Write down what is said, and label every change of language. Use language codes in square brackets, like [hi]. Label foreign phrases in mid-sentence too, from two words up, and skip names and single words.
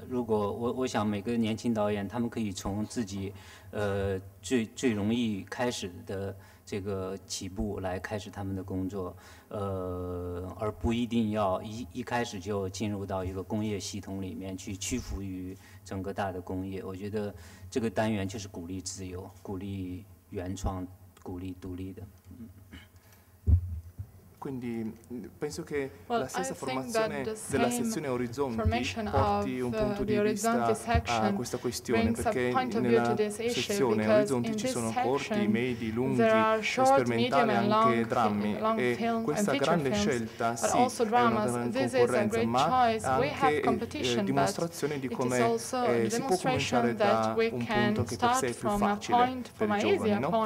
[zh] 如果我想每个年轻导演，他们可以从自己最容易开始的这个起步来开始他们的工作，而不一定要一开始就进入到一个工业系统里面去屈服于整个大的工业。我觉得这个单元就是鼓励自由、鼓励原创、鼓励独立的。 [it] Quindi penso che la stessa formazione della sezione Orizzonti porti un punto di vista a questa questione, perché nella sezione Orizzonti ci sono corti, medi, lunghi, sperimentali, anche drammi, e questa grande scelta sì è una grande concorrenza, ma anche dimostrazione di come si può cominciare da un punto che per sé è più facile per i giovani, no?